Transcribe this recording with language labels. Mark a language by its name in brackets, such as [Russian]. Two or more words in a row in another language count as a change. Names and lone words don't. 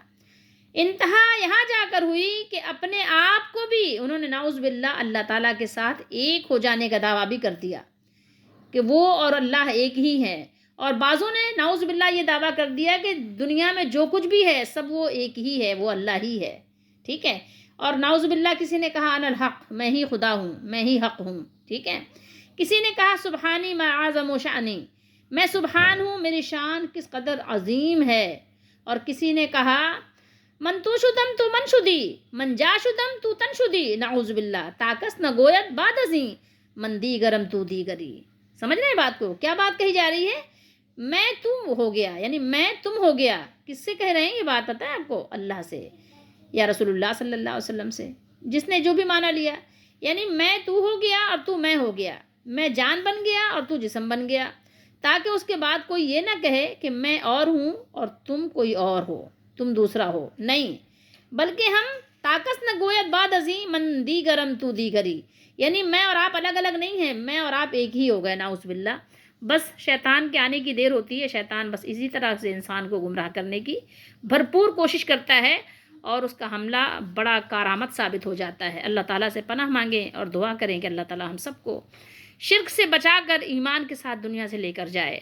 [Urdu] انتہا یہاں جا کر ہوئی کہ اپنے آپ کو بھی انہوں نے [Arabic] نعوذ باللہ [Urdu] اللہ تعالیٰ کے ساتھ ایک ہو جانے کا دعویٰ بھی کر دیا کہ وہ اور اللہ ایک ہی ہے، اور بعضوں نے [Arabic] نعوذ باللہ [Urdu] یہ دعویٰ کر دیا کہ دنیا میں جو کچھ بھی ہے سب وہ ایک ہی ہے، وہ اللہ ہی ہے، ٹھیک ہے۔ اور [Arabic] نعوذ باللہ [Urdu] کسی نے کہا [Arabic] انا الحق، [Urdu] میں ہی خدا ہوں، میں ہی حق ہوں، ٹھیک ہے۔ کسی نے کہا [Arabic] سبحانی ما اعظم شانی، [Urdu] میں سبحان ہوں، میری شان کس قدر عظیم ہے۔ اور کسی نے کہا [Persian] من تو شدم تو من شدی، من جا شدم تو تن شدی، [Arabic] نعوذ باللہ [Persian] تاکس نہ گویت بعد ازیں، من دیگرم تو دیگری۔ [Urdu] سمجھ رہے ہیں بات کو؟ کیا بات کہی جا رہی ہے؟ میں تم ہو گیا، یعنی میں تم ہو گیا۔ کس سے کہہ رہے ہیں یہ بات؟ پتہ ہے آپ کو؟ اللہ سے یا رسول اللہ [Arabic] صلی اللہ علیہ وسلم [Urdu] سے، جس نے جو بھی معنی لیا، یعنی میں تو ہو گیا اور تو میں ہو گیا، میں جان بن گیا اور تو جسم بن گیا، تاکہ اس کے بعد کوئی یہ نہ کہے کہ میں اور ہوں اور تم کوئی اور ہو، تم دوسرا ہو، نہیں، بلکہ ہم [Persian] طاقت نہ گویت بعد ازیں من دیگرم تو دیگری، [Urdu] یعنی میں اور آپ الگ الگ نہیں ہیں، میں اور آپ ایک ہی ہو گئے، [Arabic] نعوذ باللہ۔ [Urdu] بس شیطان کے آنے کی دیر ہوتی ہے، شیطان بس اسی طرح سے انسان کو گمراہ کرنے کی بھرپور کوشش کرتا ہے، اور اس کا حملہ بڑا کارآمد ثابت ہو جاتا ہے۔ اللہ تعالیٰ سے پناہ مانگیں اور دعا کریں کہ اللہ تعالیٰ ہم سب کو شرک سے بچا کر ایمان کے ساتھ دنیا سے لے کر جائے۔